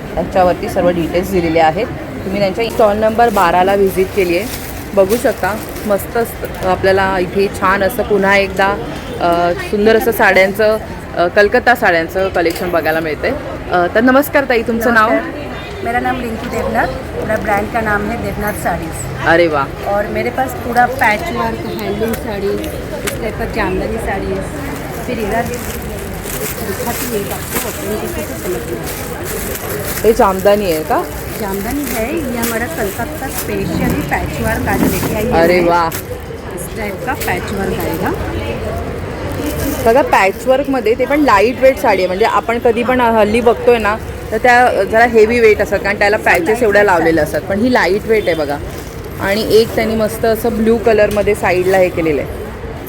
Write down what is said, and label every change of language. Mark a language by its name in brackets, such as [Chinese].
[Marathi] त्याच्यावरती सर्व डिटेल्स दिलेले आहेत. तुम्ही त्यांच्या स्टॉल नंबर 12ला व्हिजिट केली आहे. बघू शकता मस्त आपल्याला इथे छान असं पुन्हा एकदा सुंदर असं साड्यांचं कलकत्ता साड्यांचं कलेक्शन बघायला मिळते. तर नमस्कार ताई, तुमचं नाव? [Hindi] मेरा नाम रिंकी देवनाथ, मेरा ब्रांड का नाम है देवनाथ साड़ीज़। [Marathi] अरे वाह. [Hindi] और मेरे पास पूरा पैच वर्क हैंडलूम साड़ी, इस टाइप का जामदानी साड़ी, फिर इधर दिखाती है आपको, अपनी किसी से समझना। [Marathi] हे जामदानी आहे का? [Hindi] जामदानी है, ये हमारा कलकत्ता स्पेशली पैच वर्क आज लेके आई है। [Marathi] अरे वा, [Hindi] इस टाइप का पैच वर्क आएगा। [Marathi] बघा पॅचवर्कमध्ये ते पण लाईट वेट साडी आहे. म्हणजे आपण कधी पण हल्ली बघतोय ना तर त्या जरा हेवी वेट असतात कारण त्याला पॅचेस एवढ्या लावलेल्या असतात, पण ही लाईट वेट आहे बघा. आणि एक त्यांनी मस्त असं ब्ल्यू कलरमध्ये साईडला हे केलेलं आहे.